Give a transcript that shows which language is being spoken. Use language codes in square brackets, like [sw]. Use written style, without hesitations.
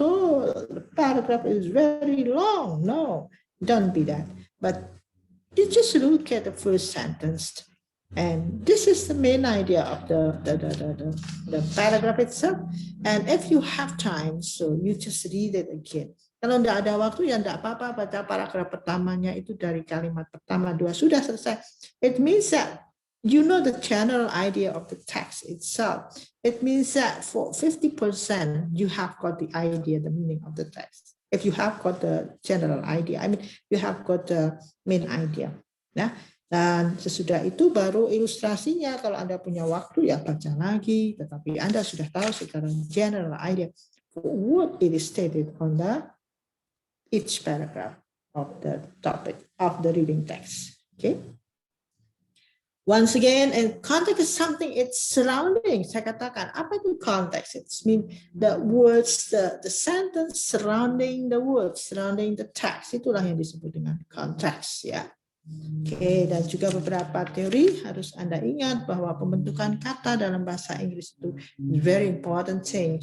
[en] Oh, the paragraph is very long. No, don't be that. But you just look at the first sentence. And this is the main idea of the paragraph itself. And if you have time, so you just read it again. [id] Kalau tidak ada waktu, ya tidak apa-apa, baca paragraf pertamanya itu dari kalimat pertama, dua, sudah selesai. [en] It means that you know the general idea of the text itself. It means that for 50%, you have got the idea, the meaning of the text. If you have got the general idea, I mean, you have got the main idea. [id] Nah, dan sesudah itu baru ilustrasinya. Kalau Anda punya waktu, ya baca lagi. Tetapi Anda sudah tahu secara [en] general idea what it is stated on each paragraph of the topic of the reading text. Okay. Once again, and context is something, it's surrounding. [id] Saya katakan, apa itu context? [en] It means the words, the sentence surrounding the words, surrounding the text. [id] Itulah yang disebut dengan context, ya. Oke, dan juga beberapa teori harus Anda ingat bahwa pembentukan kata dalam bahasa Inggris itu [en] very important thing.